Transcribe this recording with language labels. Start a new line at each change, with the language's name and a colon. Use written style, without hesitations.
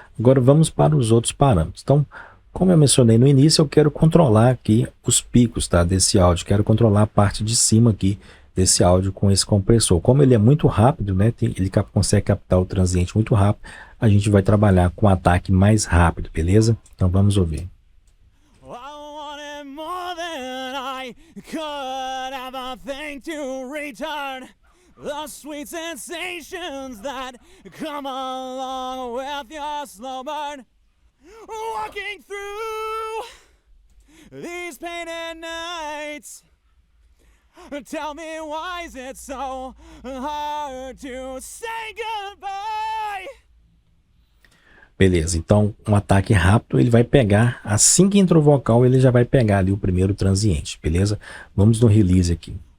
Portuguese: Agora vamos para os outros parâmetros. Então, como eu mencionei no início, eu quero controlar aqui os picos, tá, desse áudio. Quero controlar a parte de cima aqui desse áudio com esse compressor. Como ele é muito rápido, né, ele consegue captar o transiente muito rápido, a gente vai trabalhar com um ataque mais rápido, beleza? Então vamos ouvir.
English: I wanted more than I could ever think to return. The sweet sensations that come along with your slow burn. Walking through these painted nights. Tell me, why is it so hard to say goodbye?
Portuguese: Beleza, então um ataque rápido, ele vai pegar, assim que entra o vocal, ele já vai pegar ali o primeiro transiente, beleza? Vamos no release aqui.